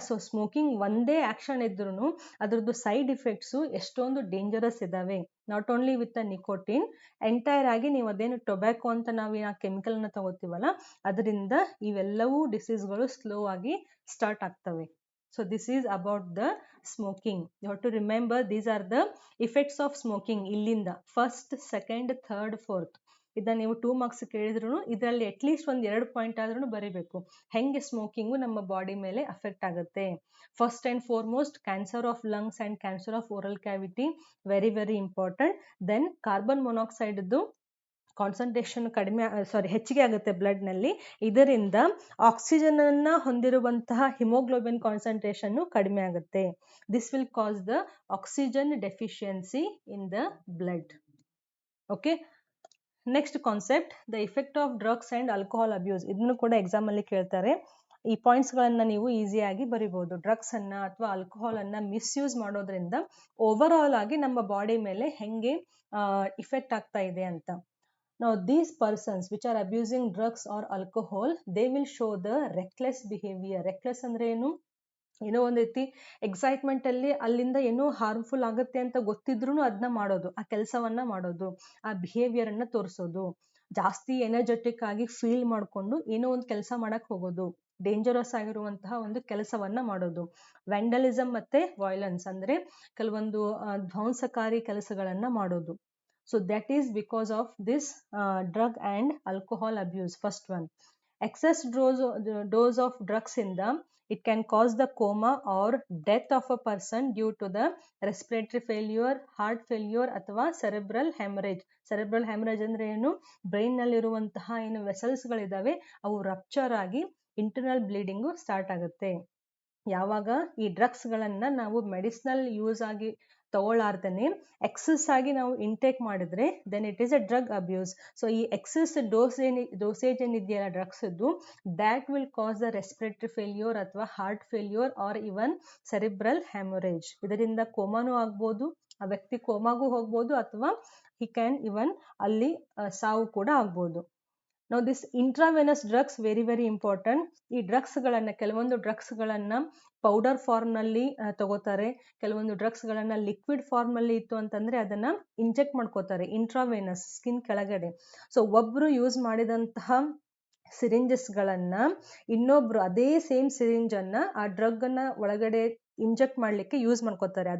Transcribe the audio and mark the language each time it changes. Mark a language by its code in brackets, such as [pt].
[kn] So smoking ಒಂದೇ action ಇದ್ರೂ ಅದ್ರದ್ದು ಸೈಡ್ ಇಫೆಕ್ಟ್ಸು ಎಷ್ಟೊಂದು ಡೇಂಜರಸ್ ಇದ್ದಾವೆ. [en] not only with the nicotine, [kn] entire ಆಗಿ ನೀವು ಅದೇನು ಟೊಬ್ಯಾಕೊ ಅಂತ ನಾವು ಆ ಕೆಮಿಕಲ್ನ ತಗೋತೀವಲ್ಲ ಅದರಿಂದ ಇವೆಲ್ಲವೂ ಡಿಸೀಸ್ಗಳು ಸ್ಲೋ ಆಗಿ ಸ್ಟಾರ್ಟ್ ಆಗ್ತವೆ. [en] So this is about the smoking. You have to remember these are the effects of smoking [kn] ಇಲ್ಲಿಂದ [en] First, second, third, fourth. [kn] ಇದನ್ನ ನೀವು 2 ಮಾರ್ಕ್ಸ್ ಕೇಳಿದ್ರು ಇದರಲ್ಲಿ ಅಟ್ಲೀಸ್ಟ್ ಒಂದು 2 ಪಾಯಿಂಟ್ ಆದ್ರೂ ಬರೀಬೇಕು. ಹೆಂಗೆ ಸ್ಮೋಕಿಂಗು ನಮ್ಮ ಬಾಡಿ ಮೇಲೆ ಅಫೆಕ್ಟ್ ಆಗುತ್ತೆ. [en] First and foremost cancer of lungs and cancer of oral cavity, very very important. [kn] Then carbon ಮೊನಾಕ್ಸೈಡ್ದು concentration ಹೆಚ್ಚಿಗೆ ಆಗುತ್ತೆ ಬ್ಲಡ್ ನಲ್ಲಿ. ಇದರಿಂದ ಆಕ್ಸಿಜನ್ ಅನ್ನ ಹೊಂದಿರುವಂತಹ ಹಿಮೋಗ್ಲೋಬಿನ್ ಕಾನ್ಸಂಟ್ರೇಷನ್ ಕಡಿಮೆ ಆಗುತ್ತೆ. [en] This will cause the oxygen deficiency in the blood. Okay, next concept, the effect of drugs and alcohol abuse. [kn] ಇದನ್ನು ಕೂಡ ಎಕ್ಸಾಮ್ ಅಲ್ಲಿ ಕೇಳ್ತಾರೆ. ಈ ಪಾಯಿಂಟ್ಸ್ ಗಳನ್ನ ನೀವು ಈಸಿಯಾಗಿ ಬರಿಬಹುದು. ಡ್ರಗ್ಸ್ ಅನ್ನ ಅಥವಾ ಆಲ್ಕೋಹಾಲ್ ಅನ್ನ ಮಿಸ್ಯೂಸ್ ಮಾಡೋದ್ರಿಂದ ಓವರ್ ಆಲ್ ಆಗಿ ನಮ್ಮ ಬಾಡಿ ಮೇಲೆ ಹೆಂಗೆ ಇಫೆಕ್ಟ್ ಆಗ್ತಾ ಇದೆ ಅಂತ. [en] Now these persons which are abusing drugs or alcohol, they will show the reckless behavior. [kn] reckless ಅಂದ್ರೆ ಏನೋ ಒಂದು ರೀತಿ ಎಕ್ಸೈಟ್ಮೆಂಟ್ ಅಲ್ಲಿ ಅಲ್ಲಿಂದ ಏನೋ ಹಾರ್ಮ್ಫುಲ್ ಆಗುತ್ತೆ ಅಂತ ಗೊತ್ತಿದ್ರು ಅದನ್ನ ಮಾಡೋದು, ಆ ಕೆಲಸವನ್ನ ಮಾಡೋದು, ಆ ಬಿಹೇವಿಯರ್ ಅನ್ನ ತೋರಿಸೋದು, ಜಾಸ್ತಿ ಎನರ್ಜೆಟಿಕ್ ಆಗಿ ಫೀಲ್ ಮಾಡ್ಕೊಂಡು ಏನೋ ಒಂದು ಕೆಲಸ ಮಾಡಕ್ ಹೋಗೋದು, ಡೇಂಜರಸ್ ಆಗಿರುವಂತಹ ಒಂದು ಕೆಲಸವನ್ನ ಮಾಡೋದು. ವ್ಯಾಂಡಲಿಸಮ್ ಮತ್ತೆ ವೈಲೆನ್ಸ್ ಅಂದ್ರೆ ಕೆಲವೊಂದು ಧ್ವಂಸಕಾರಿ ಕೆಲಸಗಳನ್ನ ಮಾಡೋದು. [en] So that is because of this drug and alcohol abuse. First one, excess dose of drugs in the, it can cause the coma or death of a person due to the respiratory failure, heart failure [kn] ಅಥವಾ [en] cerebral hemorrhage. [kn] cerebral hemorrhage ಅಂದ್ರೆ ಏನು, brain ನಲ್ಲಿರುವಂತಹ ಏನು vessels ಗಳಿದಾವೆ ಅವು rupture ಆಗಿ internal bleeding start ಆಗುತ್ತೆ. ಯಾವಾಗ ಈ ಡ್ರಗ್ಸ್ ಗಳನ್ನ ನಾವು ಮೆಡಿಸಿನಲ್ ಯೂಸ್ ಆಗಿ ತಗೊಳ್ಳಾರ್ದೇನೆ ಎಕ್ಸಸ್ ಆಗಿ ನಾವು ಇಂಟೇಕ್ ಮಾಡಿದ್ರೆ [en] Then it is a drug abuse. [kn] So ಈ ಎಕ್ಸಸ್ ಡೋಸೇಜ್ ಏನಿದೆಯಲ್ಲ ಡ್ರಗ್ಸ್ ಇದ್ದು, [en] That will cause the respiratory failure ಅಥವಾ heart failure or even cerebral haemorrhage. [kn] ಇದರಿಂದ ಕೋಮಾನು ಆಗ್ಬೋದು, ಆ ವ್ಯಕ್ತಿ ಕೋಮಾಗೂ ಹೋಗ್ಬೋದು ಅಥವಾ [en] he can even [kn] ಅಲ್ಲಿ ಸಾವು ಕೂಡ ಆಗ್ಬೋದು. [en] Now this intravenous drugs very very important. [kn] ಈ ಡ್ರಗ್ಸ್ ಗಳನ್ನ, ಕೆಲವೊಂದು ಡ್ರಗ್ಸ್ ಗಳನ್ನ ಪೌಡರ್ ಫಾರ್ಮ್ ನಲ್ಲಿ ತಗೋತಾರೆ, ಕೆಲವೊಂದು ಡ್ರಗ್ಸ್ ಗಳನ್ನ ಲಿಕ್ವಿಡ್ ಫಾರ್ಮ್ ಅಲ್ಲಿ ಇತ್ತು ಅಂತಂದ್ರೆ ಅದನ್ನ ಇಂಜೆಕ್ಟ್ ಮಾಡ್ಕೋತಾರೆ ಇಂಟ್ರಾವೆನಸ್, ಸ್ಕಿನ್ ಕೆಳಗಡೆ. ಸೊ ಒಬ್ರು ಯೂಸ್ ಮಾಡಿದಂತಹ ಸಿರಿಂಜಸ್ ಗಳನ್ನ ಇನ್ನೊಬ್ರು ಅದೇ ಸೇಮ್ ಸಿರಿಂಜ್ ಅನ್ನ ಆ ಡ್ರಗ್ ಅನ್ನ ಒಳಗಡೆ ಇಂಜೆಕ್ಟ್ ಮಾಡ್ಲಿಕ್ಕೆ ಯೂಸ್ ಮಾಡ್ಕೋತಾರೆ.